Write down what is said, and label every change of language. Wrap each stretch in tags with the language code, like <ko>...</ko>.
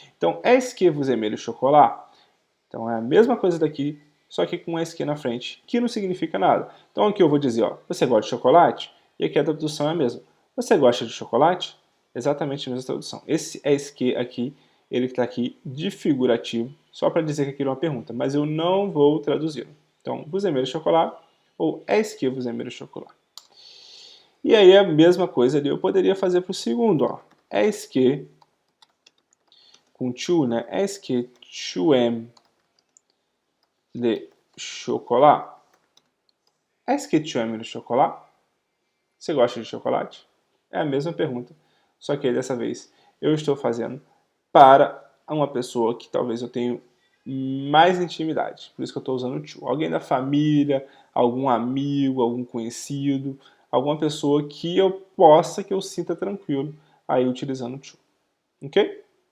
<pt>Então,</pt> <fr>est-ce que vous aimez le chocolat?</fr> <pt>Então é a mesma coisa daqui, só que com est que na frente, que não significa nada. Então aqui eu vou dizer, ó, você gosta de chocolate? E aqui a tradução é a mesma. Você gosta de chocolate? Exatamente a mesma tradução. Esse est que aqui, ele está aqui de figurativo, só para dizer que aquilo é uma pergunta, mas eu não vou traduzi-lo.</pt> <fr>Então, vous aimez le chocolat? Ou est-ce que vous aimez le chocolat?</fr> <pt>E aí a mesma coisa ali eu poderia fazer para o segundo, ó.</pt> <fr>Est-ce que, com tu, né? Est-ce que tu aimes le chocolat? Est-ce que tu aimes le chocolat?</fr> <pt>Você gosta de chocolate? É a mesma pergunta, só que aí dessa vez eu estou fazendo para uma pessoa que talvez eu tenha mais intimidade. Por isso que eu estou usando o tu. Alguém da família, algum amigo, algum conhecido, alguma pessoa que eu sinta tranquilo aí utilizando o to. Ok?</pt>